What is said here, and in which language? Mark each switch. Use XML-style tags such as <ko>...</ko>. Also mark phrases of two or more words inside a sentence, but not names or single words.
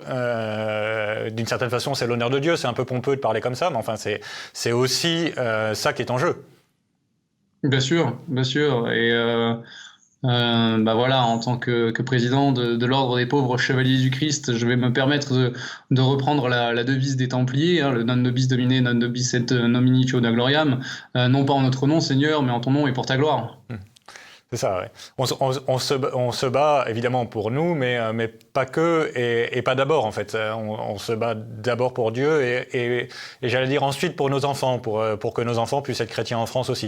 <fr>D'une certaine façon, c'est l'honneur de Dieu. C'est un peu pompeux de parler comme ça, mais enfin, c'est aussi ça qui est en jeu. Bien sûr, bien sûr. Et voilà, en tant que président de l'Ordre des pauvres chevaliers du Christ, je vais me permettre de reprendre la devise des Templiers, hein, le</fr> <la>non nobis domine, non nobis et nominatio da gloriam,</la> <fr>non pas en notre nom, Seigneur, mais en ton nom et pour ta gloire. C'est ça, ouais. On se bat évidemment pour nous, mais pas que, et pas d'abord en fait. On se bat d'abord pour Dieu et j'allais dire ensuite pour nos enfants, pour que nos enfants puissent être chrétiens en France aussi.</fr>